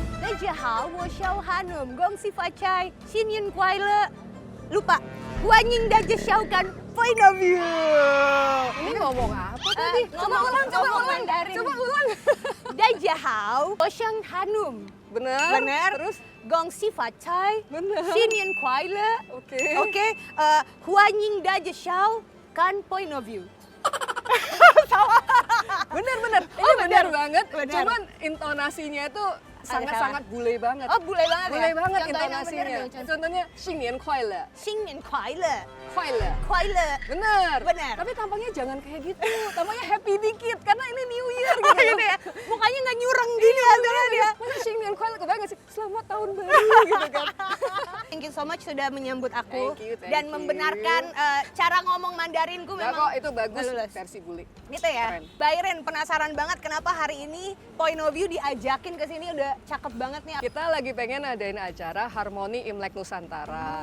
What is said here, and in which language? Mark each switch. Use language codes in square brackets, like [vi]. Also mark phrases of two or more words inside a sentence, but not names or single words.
[zh] 大家好，我小Hanum，恭喜发财，新年快乐。Lupa,欢迎大家收看 Point of View. [id] Ini ngomong apa tadi? Coba ulang. Coba ulang. [zh] 大家好，我小 Hanum. [id] Bener. Bener. Terus? [zh] 恭喜发财， [id] Bener. [zh] 新年快乐。 [id] Oke. Oke, [zh] 欢迎大家收看 Point of View. [id] Bener. Ini bener banget. Bener. Cuman intonasinya itu sangat-sangat bule banget. Oh, bule banget ya? Bule banget Contohin yang intonasinya. bener dong, Contohnya [zh] 新年快乐. 新年快乐，快乐. 快乐。 [id] Bener. Bener. Tapi tampangnya jangan kayak gitu. Tampangnya happy dikit karena ini [en] New Year [id] gitu. Gitu ya, mukanya nggak nyureng gini antara dia. Masa [zh] 新年快乐 [id] kebayang nggak sih? Selamat tahun baru gitu kan. [en] Thank you so much [id] sudah menyambut aku [en] Thank [id] dan [en] you. [id] membenarkan cara ngomong Mandarinku Nah memang kok itu bagus lulus. versi bule. Gitu ya. Keren. Byron penasaran banget kenapa hari ini Point of View diajakin ke sini, udah cakep banget nih. Kita lagi pengen adain acara Harmoni Imlek Nusantara.